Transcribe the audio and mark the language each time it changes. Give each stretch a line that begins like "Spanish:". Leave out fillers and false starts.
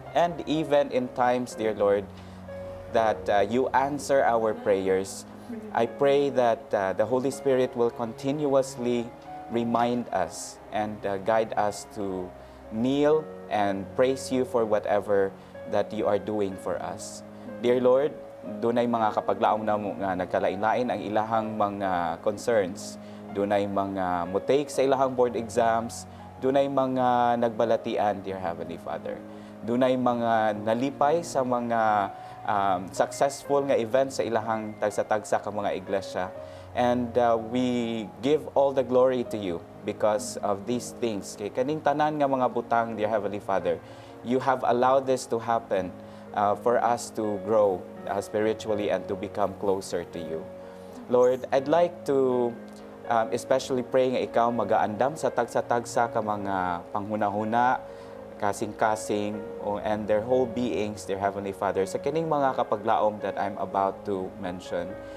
English: And even in times, dear Lord, that you answer our prayers, I pray that the Holy Spirit will continuously remind us and guide us to kneel and praise you for whatever that you are doing for us.
Cebuano: Dear Lord, dunay mga kapaglaom na mo nga nagkalain-lain ang ilahang mga concerns. Dunay mga mutake sa ilahang board exams, dunay mga nagbalatian, dear Heavenly Father. Dunay mga nalipay sa mga successful nga events sa ilahang tagsa-tagsa ka mga iglesia.
English: And we give all the glory to you because of these things.
Cebuano: Kay kaning tanan nga mga butang,
English: dear Heavenly Father, you have allowed this to happen for us to grow spiritually and to become closer to you. Lord, I'd like to especially pray
Cebuano: nga ikaw magaandam sa tagsa-tagsa ka mga panghuna-huna, kasing-kasing,
English: and their whole beings, dear Heavenly Father,
Cebuano: sa kining mga kapaglaom
English: that I'm about to mention.